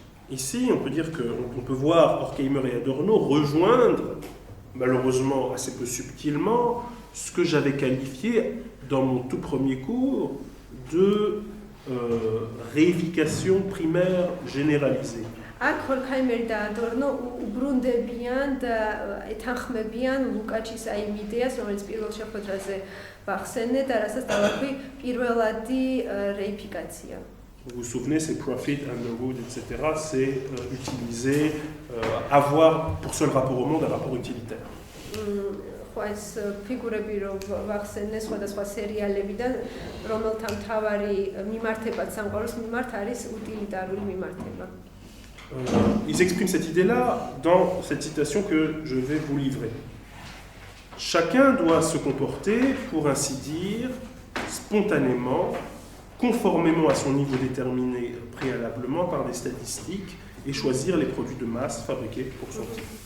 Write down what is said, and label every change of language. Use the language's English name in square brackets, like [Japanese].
[French] Ici, on peut dire qu'on peut voir Horkheimer et Adorno rejoindre, malheureusement assez peu subtilement, ce que j'avais qualifié dans mon tout premier cours de réification primaire généralisée. [Georgian] აქ ჰორქაიმერი და ადორნო უბრუნდებიან და ეთანხმებიან ლუკაჩის აიმ იდეას, რომელიც პირველ შეხვედრაზე ვახსენე და რასაც დავარქვი პირველადი რეიფიკაცია. [French] Vous vous souvenez, c'est profit, underwood, etc. C'est utiliser, avoir pour seul rapport au monde un rapport utilitaire. [Georgian] ხო ეს ფიგურები რომ ვახსენე სხვადასხვა სერიალებიდან, რომელთა მთავარი მიმართებაც სამყაროს მიმართ არის უტილიტარული მიმართება. [French] Ils expriment cette idée-là dans cette citation que je vais vous livrer. Chacun doit se comporter, pour ainsi dire, spontanément, conformément à son niveau déterminé préalablement par des statistiques et choisir les produits de masse fabriqués pour son type.